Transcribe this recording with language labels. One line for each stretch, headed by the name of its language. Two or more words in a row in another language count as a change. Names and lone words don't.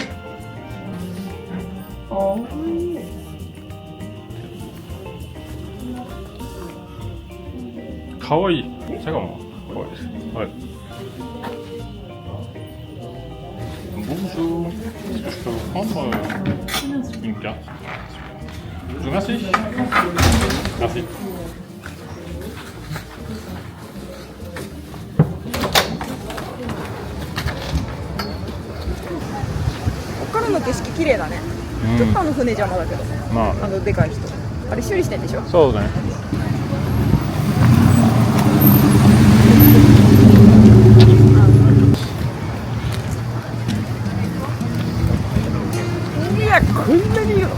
Japanese: かわいい。しかもかわいいです。
French: はい。Bonjour. Est-ce que je peux vous prendre une carte? Merci. Merci.
Japanese: こっからの景色綺麗だね。ちょっと船邪魔だけど。まあ、でかい人。あれ修理してんでしょ？そうね。いや、こんなにいるの？